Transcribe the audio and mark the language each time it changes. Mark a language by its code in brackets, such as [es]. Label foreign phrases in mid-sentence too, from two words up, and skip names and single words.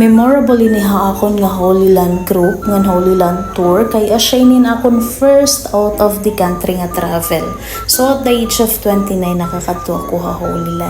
[war] Memorable iniha akon nga Holy Land Group nga Holy Land Tour kay asyainin akon [en] first out of the country [war] nga travel. [en] So at the age of 29 [war] nakakadto ako ha Holy Land.